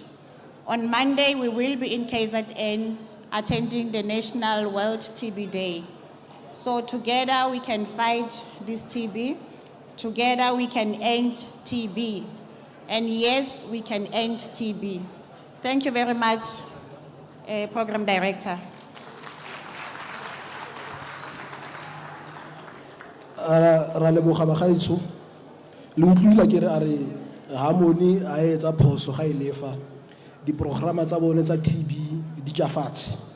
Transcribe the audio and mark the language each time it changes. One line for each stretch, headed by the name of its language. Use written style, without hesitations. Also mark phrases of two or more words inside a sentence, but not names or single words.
English: On Monday, we will be in KZN attending the National World TB Day. So together we can fight this TB. Together we can end TB. And yes, we can end TB. Thank you very much, Program Director.
Tswana: Ra leboga bagaetsho le utlwile ke re a re Harmony a etsa phoso ga ile fa di programa tsa bone tsa TB di tja fatshe